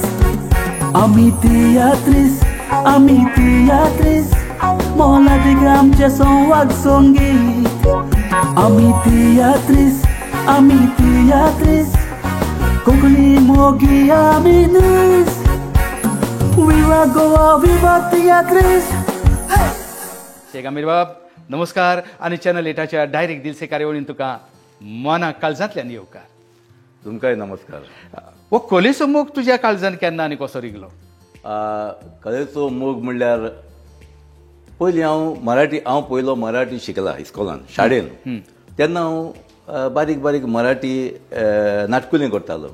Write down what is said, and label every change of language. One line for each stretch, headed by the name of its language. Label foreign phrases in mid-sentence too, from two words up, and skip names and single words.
Konkani: Ami teatris, mola digam che son wag songit. Ami teatris, kokli mogi aminis. Viva Goa, viva Teatris. शेख आमीर बाब नमस्कार. आणि चॅनल एटाच्या डायरेक्ट दिल से कार्यावळीन तुका मना काळजांतल्यान येवकार. तुमकांय नमस्कार. वो कलेचो मोग तुज्या काळजांत केन्ना आनी कसो रिगलो? कलेचो मोग म्हणल्यार पयलीं हांव पयलो मराठी शिकला इस्कॉलान, शाळेन. तेन्ना हांव बारीक बारीक मराठी नाटकुलें करतालो.